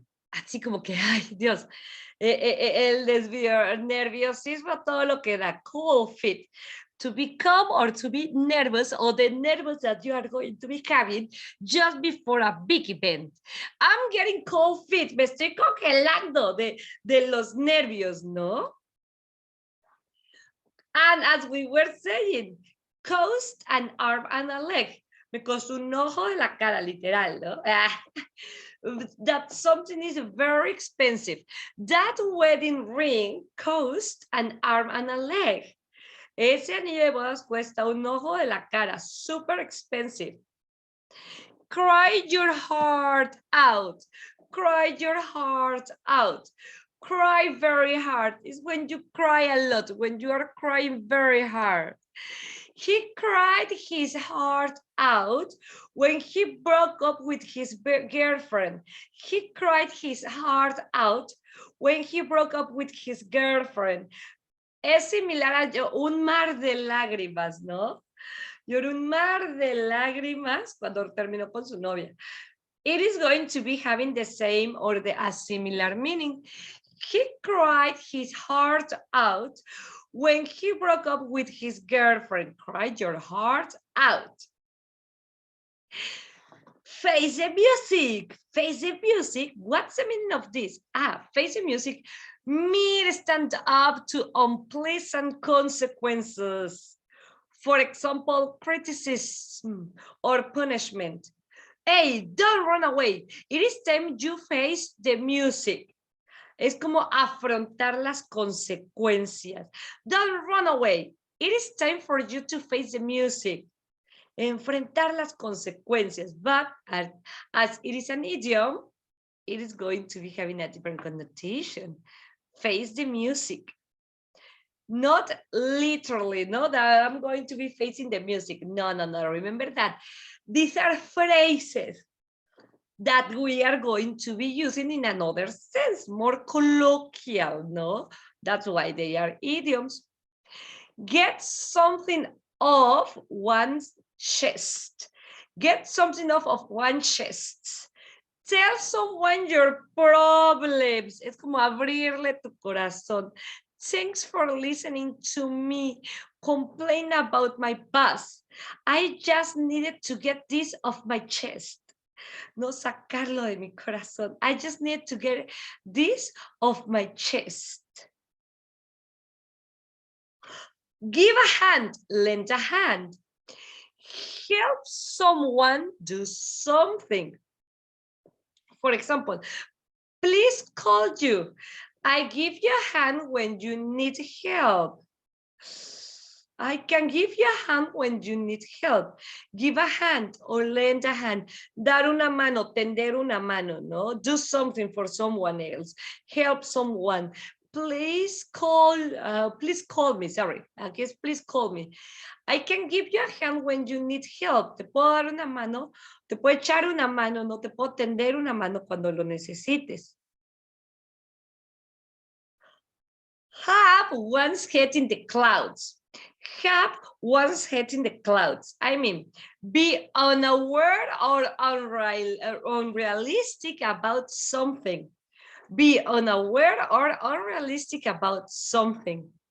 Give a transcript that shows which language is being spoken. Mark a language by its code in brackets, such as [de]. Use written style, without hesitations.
[es] Así como que, ay, Dios. El nerviosismo, todo lo que da. [en] Cold feet. To become or to be nervous, or the nervous that you are going to be having just before a big event. I'm getting cold feet. [es] Me estoy congelando de los nervios, ¿no? [en] And as we were saying, cost an arm and a leg. [es] Me costó un ojo de la cara, literal, ¿no? [en] That something is very expensive. That wedding ring cost an arm and a leg. [es] Ese anillo de bodas cuesta un ojo de la cara, [en] super expensive. Cry your heart out. Cry your heart out. Cry very hard is when you cry a lot, when you are crying very hard. He cried his heart out when he broke up with his girlfriend. He cried his heart out when he broke up with his girlfriend. [es] Es similar a un mar de lágrimas, ¿no? Lloró un mar de lágrimas cuando terminó con su novia. [en] It is going to be having the same or a similar meaning. He cried his heart out when he broke up with his girlfriend. Cried your heart out. Face the music. Face the music. What's the meaning of this? Face the music means stand up to unpleasant consequences. For example, criticism or punishment. Hey, don't run away. It is time you face the music. [es] Es como afrontar las consecuencias. [en] Don't run away. It is time for you to face the music. [es] Enfrentar las consecuencias. [en] But as it is an idiom, it is going to be having a different connotation. Face the music. Not literally, no, that I'm going to be facing the music. No, no, no. Remember that. These are phrases that we are going to be using in another sense, more colloquial, no? That's why they are idioms. Get something off one's chest. Get something off of one's chest. Tell someone your problems. [es] Es como abrirle tu corazón. [en] Thanks for listening to me complain about my boss. I just needed to get this off my chest. [es] No sacarlo de mi corazón. [en] I just need to get this off my chest. Give a hand, lend a hand. Help someone do something. For example, please call you. I give you a hand when you need help. I can give you a hand when you need help. Give a hand or lend a hand. [es] Dar una mano, tender una mano, no? [en] Do something for someone else. Help someone. Please call me, sorry. I guess please call me. I can give you a hand when you need help. [es] Te puedo dar una mano, te puedo echar una mano, no te puedo tender una mano cuando lo necesites. [en] Have one's head in the clouds. Have one's head in the clouds. I mean, be unaware or unrealistic about something. Be unaware or unrealistic about something.